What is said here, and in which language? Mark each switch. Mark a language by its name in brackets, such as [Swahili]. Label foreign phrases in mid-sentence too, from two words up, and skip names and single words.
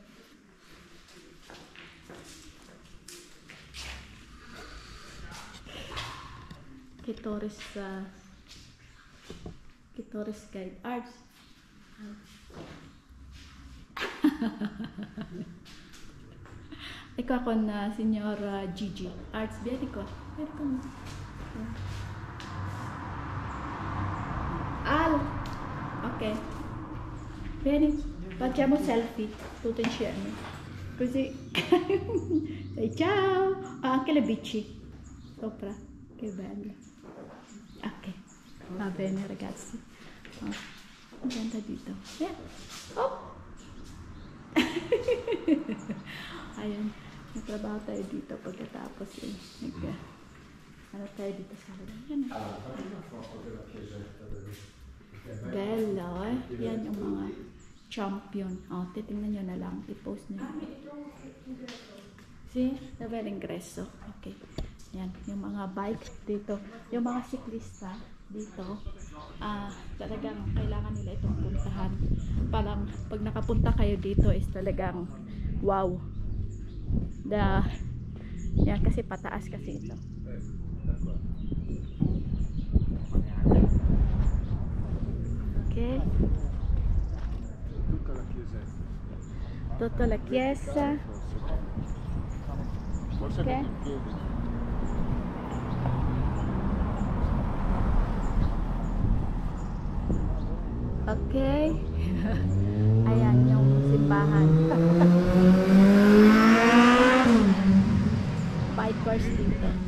[Filipino] Kitores Guide Arts. Ikaw ako na Signora Gigi. [Italian] Arts, vieni qua. Al! Ok. Vieni, facciamo selfie. Tutto insieme. Così. E ciao! Ah, anche le bici. Sopra. Che bello. Ok. Va bene ragazzi. Oh. [Filipino] Ganda dito. Yeah. Oh! Ayan. Nagtrabaho tayo dito pagkatapos ano tayo dito sa halaman. [Italian] Bello, eh. [Filipino] Yan yung mga champion. Oh, titingnan nyo na lang. I-post nyo. See? [Italian] Dove l'ingresso. [Filipino] Okay. Yan. Yung mga bike dito. Yung mga siklista dito. Talagang kailangan nila itong puntahan. Parang pag nakapunta kayo dito is talagang wow. Yan, kasi pataas kasi ito. Okay. [Italian] Tutta la chiesetta. Tutta la chiesa. Forse Ok. con i piedi. Okay. [Filipino] Ayan yung simbahan. Bikers dito.